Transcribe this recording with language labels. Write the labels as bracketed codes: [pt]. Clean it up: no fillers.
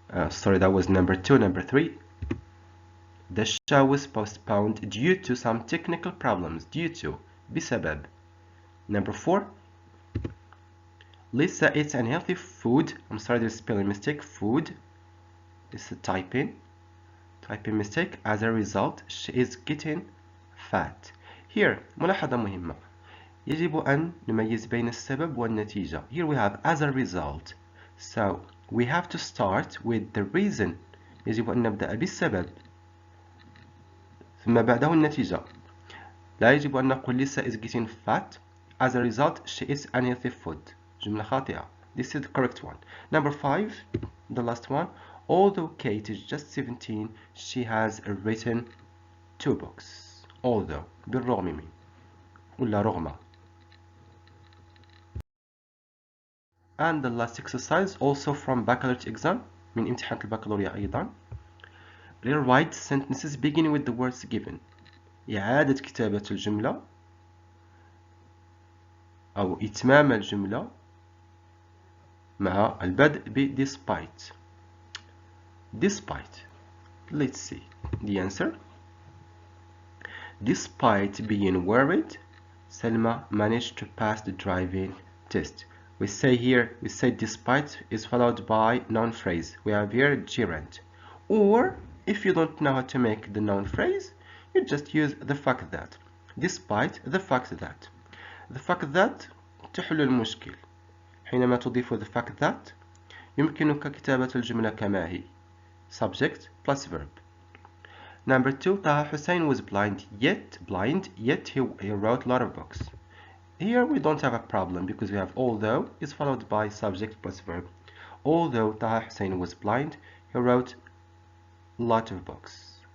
[en] Sorry, that was number 2. Number 3. The show was postponed due to some technical problems. Due to بسبب. Number 4. Lisa eats unhealthy food. I'm sorry, there's a spelling mistake. Food. This is a typing mistake. As a result, she is getting fat. [ar] Here ملاحظة مهمة. يجب أن نميز بين السبب والنتيجة. [en] Here we have as a result. So we have to start with the reason. [ar] يجب أن نبدأ بالسبب ثم بعده النتيجة. لا يجب أن نقول [en] Lisa is getting fat. As a result, she eats unhealthy food. [ar] جملة خاطئة. [en] This is the correct one. Number 5, the last one. Although Kate is just 17, she has written 2 books. [ar] Although بالرغم من ولا رغم. [en] And the last exercise also from baccalaureate exam [ar] من امتحان البكالوريا أيضا. [en] Rewrite sentences beginning with the words given. [ar] إعادة كتابة الجملة أو إتمام الجملة مع البدء ب despite. [en] Despite. Let's see the answer. Despite being worried, Selma managed to pass the driving test. We say despite is followed by noun phrase. We have here gerund. Or if you don't know how to make the noun phrase, you just use the fact that. Despite the fact that. The fact that [ar] تحل المشكل. حينما تضيف [en] the fact that [ar] يمكنك كتابة الجملة كما هي [en] subject plus verb. Number 2, Taha Hussein was blind, yet he wrote a lot of books. Here we don't have a problem because we have although is followed by subject plus verb. Although Taha Hussein was blind, he wrote a lot of books.